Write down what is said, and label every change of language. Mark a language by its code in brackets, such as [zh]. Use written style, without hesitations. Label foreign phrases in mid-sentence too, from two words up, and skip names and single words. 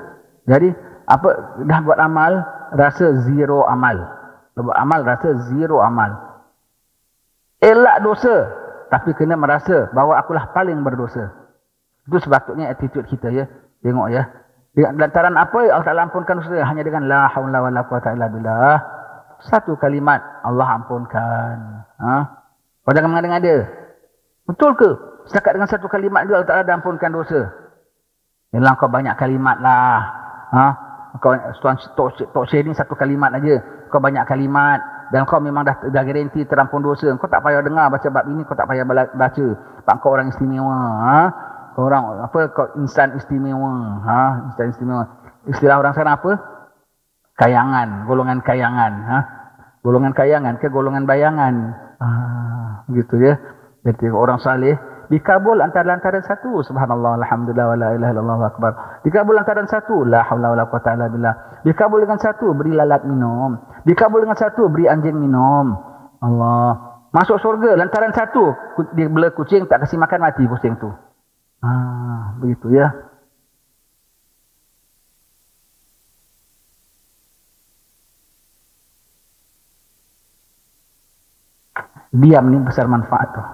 [ms] Jadi, apa dah buat amal, rasa zero amal. Buat amal, rasa zero amal. Elak dosa. Tapi kena merasa bahawa akulah paling berdosa. Itu sepatutnya attitude kita ya. Tengok ya. Lantaran apa Allah Ta'ala ampunkan dosa? [ar] Hanya dengan لا حول ولا قوة إلا بالله. [ms] Satu kalimat Allah ampunkan. Kau jangan mengada-ngada. Betul ke? Setakat dengan satu kalimat dia Allah Ta'ala dah ampunkan dosa. Yalah kau banyak kalimat lah. Kau Tok Syekh ni satu kalimat aja. Kau banyak kalimat. Dan kau memang dah garanti terampun dosa. Kau tak payah dengar baca bab ini. Kau tak payah baca. Pak kau orang istimewa. Kau orang apa? Kau insan istimewa. Insan istimewa. Istilah orang sana apa? Kayangan. Golongan kayangan. Golongan kayangan ke golongan bayangan. Begitu ya. Jadi orang saleh dikabul antara satu. [ar] سبحان الله، الحمد لله، ولا إله إلا الله، أكبر. [ms] Dikabul antara satu. [ar] لا حول ولا قوة إلا بالله. [ms] Dikabul dengan satu, beri lalat minum. Dikabul dengan satu, beri anjing minum. Allah. Masuk surga lantaran satu. Dia bela kucing, tak kasih makan, mati kucing tu. Begitu ya. Diam ni besar manfaat tu.